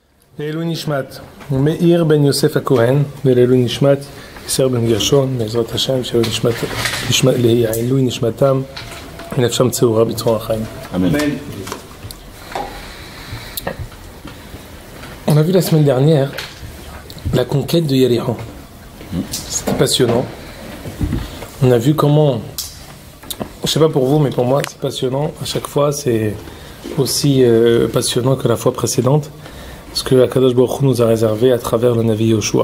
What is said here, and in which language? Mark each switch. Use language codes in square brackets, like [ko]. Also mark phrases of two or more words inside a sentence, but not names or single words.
[he] לעילוי נשמת מאיר בן יוסף הכהן ולעילוי נשמת יסר בן גרשון בעזרת השם לעילוי נשמתם ונפשם צרורה בצרור החיים. Amen. [fr] On a vu la semaine dernière la conquête de Yéricho. C'était passionnant. On a vu comment, je sais pas pour vous, mais pour moi c'est passionnant. À chaque fois c'est aussi passionnant que la fois précédente, ce que [he] הקדוש ברוך הוא [fr] nous a réservé à travers le Navi Yoshua.